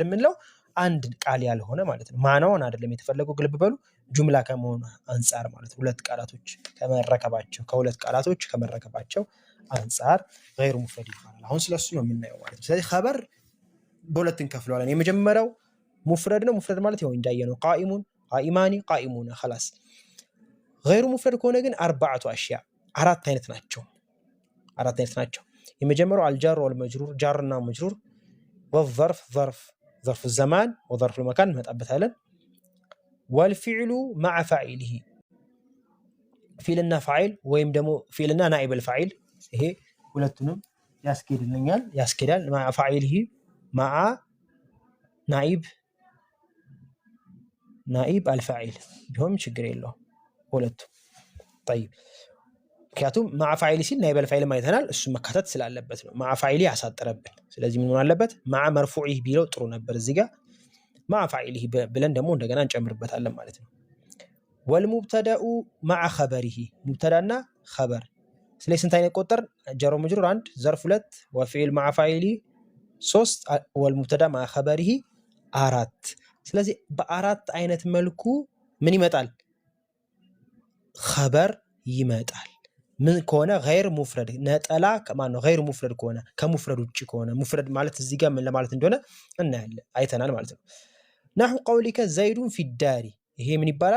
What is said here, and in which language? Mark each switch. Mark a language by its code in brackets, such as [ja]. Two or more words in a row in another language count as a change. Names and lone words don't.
[am] የምንለው አንድ ቃል ያልሆነ ማለት ነው። ማናውን አይደለም የተፈለገው ግልብ በሉ ጁምላ ከመሆኑ አንፃር ማለት ነው። ከሁለት ቃላቶች ከመረከባቸው አንፃር [ar] غير مفرد [am] ይባላል። አሁን ስለሱ ነው የምናየው ማለት ነው። ስለዚህ ኸበር በሁለት እንከፍለዋለን። የመጀመሪያው ሙፍረድ ነው። ሙፍረድ ማለት ይኸው እንዳየነው [ar] قائمٌ، قائمان، قائمون [am] خلاص። [ar] غير مفرد [am] ከሆነ ግን [ar] أربعة أشياء [am] አራት አይነት ናቸው። የመጀመሪያው [ar] الجار والمجرور [am] ጃርና መጅሩር [ar] والظرف ظرف الزمان وظرف المكان [am] መጣበታለን። [ar] والفعل مع فاعله [am] ፊዕልና ፋዒል ወይም ደግሞ ፊዕልና [ar] نائب الفاعل [am] ይሄ ሁለቱንም ያስኬዳል። [ar] مع فاعله مع نائب الفاعل [am] ቢሆን ችግር የለውም ሁለቱ طيب። ምክንያቱም [ar] مع فاعل [am] ሲል [ar] نائب الفاعل [am] ማይተናል እሱ መካተት ስላለበት ነው። [ar] مع فاعله [am] ያሳጠረብን። ስለዚህ ምን ሆነ አለበት? [ar] مع مرفوعه [am] ቢለው ጥሩ ነበር። እዚህ ጋር [ar] مع فاعله [am] ብለን ደግሞ እንደገና እንጨምርበታለን ማለት ነው። [ar] والمبتدا مع خبره [am] ሙብተዳና ኸበር። ስለዚህ ስንት አይነት ቆጠር? [ar] جر ومجرور [am] 1፣ ዘርፍ 2፣ [ar] وفعل مع فاعله [am] 3፣ [ar] والمبتدا مع خبره [am] 4። ስለዚህ በአራት አይነት መልኩ ምን ይመጣል? ኸበር ይመጣል። ምን ከሆነ [ar] غير مفرد [am] ነጠላ ማን ነው? [ar] غير مفرد [am] ከሆነ ከሙፍረድ ውጪ ከሆነ ሙፍረድ ማለት እዚህ ጋር ምን ለማለት እንደሆነ እናያለን አይተናል ማለት ነው። [ar] نحو قولك زيد في الدار [am] ይሄ ምን ይባላል?